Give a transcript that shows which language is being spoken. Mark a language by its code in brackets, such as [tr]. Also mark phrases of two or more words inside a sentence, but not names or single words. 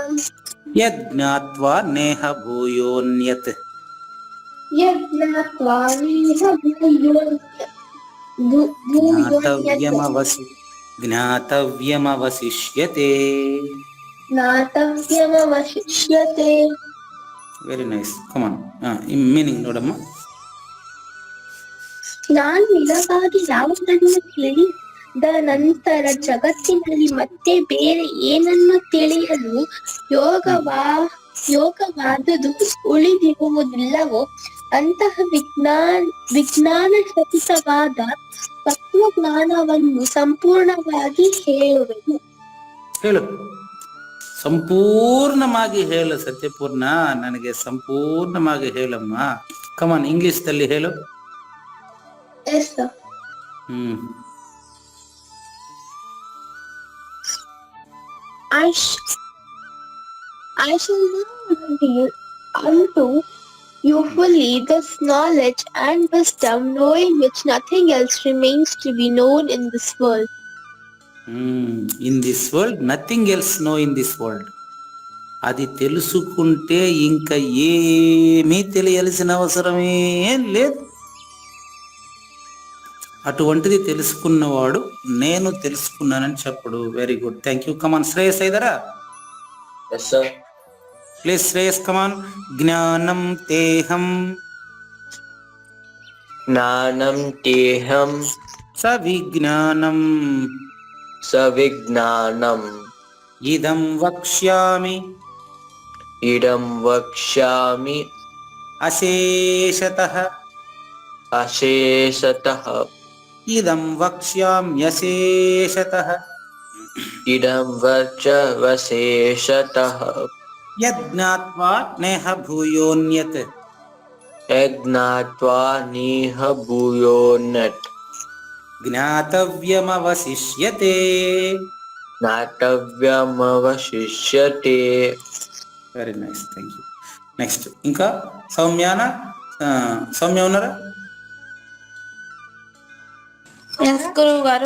[sa] यज्ज्ञात्वा नेह भूयोऽन्यत्. यज्ज्ञात्वा नेह भूयोऽन्यत्. ज्ञातव्यमवशिष्यते. ज्ञातव्यमवशिष्यते. [en] Very nice. Come on. Meaning nodamma. [kn] ನಾನು ನಿಜವಾಗಿ ಯಾವುದನ್ನು ತಿಳಿದ ನಂತರ ಜಗತ್ತಿನಲ್ಲಿ ಮತ್ತೆ ಬೇರೆ ಏನನ್ನು ತಿಳಿಯಲು ಯೋಗವಾದುದು ಉಳಿದಿರುವುದಿಲ್ಲವೋ ಅಂತಹ ವಿಜ್ಞಾನ ಸಹಿತವಾದ ತತ್ವಜ್ಞಾನವನ್ನು ಸಂಪೂರ್ಣವಾಗಿ ಹೇಳುವೆನು. ಹೇಳು, ಸಂಪೂರ್ಣವಾಗಿ ಹೇಳು ಸತ್ಯಪೂರ್ಣ, ನನಗೆ ಸಂಪೂರ್ಣವಾಗಿ ಹೇಳಮ್ಮ. ಕಮಾನ್, ಇಂಗ್ಲಿಷ್ ದಲ್ಲಿ ಹೇಳು. [en] Yes, sir. I shall now reveal unto you fully this knowledge and wisdom, knowing which nothing else remains to be known in this world. In this world, nothing else know in this world. [te] అది తెలుసుకుంటే ఇంకా ఏమీ తెలియాల్సిన అవసరమే లేదు. అటువంటిది తెలుసుకున్నవాడు నేను తెలుసుకున్నానని చెప్పడు. [en] Very good, thank you. Come on Shreyas ayidara. Yes, sir. Please Shreyas, come on. [sa] ज्ञानं तेऽहं ज्ञानं तेऽहं सविज्ञानं सविज्ञानं. इदं वक्ष्यामि इदं वक्ष्यामि अशेषतः. अशेषतः. इदं वक्ष्याम्यशेषतः. इदं वचवशेषतः. यज्ज्ञात्वा नेह भूयोन्यत्. यज्ज्ञात्वा नेह भूयोऽन्यत्. ज्ञातव्यमवशिष्यते. ज्ञातव्यमवशिष्यते. [en] Very nice, thank you. [te] నెక్స్ట్ ఇంకా సౌమ్య ఉన్నారా? ఎస్ గురువు గారు.